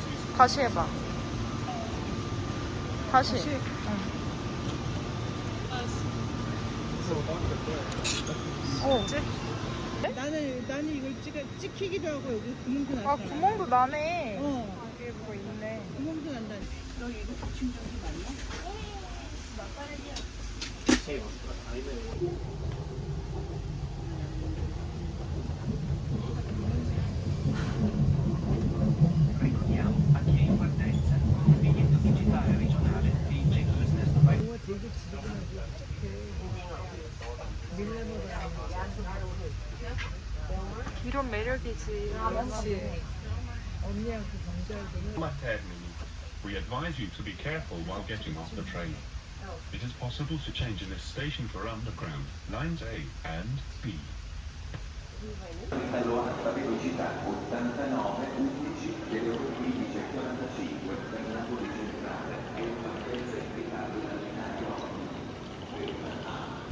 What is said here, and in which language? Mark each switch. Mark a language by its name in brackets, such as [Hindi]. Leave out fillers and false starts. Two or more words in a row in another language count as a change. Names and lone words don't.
[Korean] 다시 해봐. 다시. 응. 뭐지? 나는 이걸 찍히기도 하고 여기 구멍도 났어. 아, 구멍도 나네. 어, 여기 뭐 있네. 구멍도 난다. 너 이거 붙인 적이 맞나? [Italian] A chi è in partenza, il biglietto digitale regionale di Business [Korean] 이런 매력이지. 그렇지. Termini. [English] We advise you to be careful while getting off the train. It is possible to change in this station for underground, lines A and B. [Italian] Allora, la velocità 89, 11, 15 e 45 per Napoli centrale e una partenza in ritardo dal binario 8.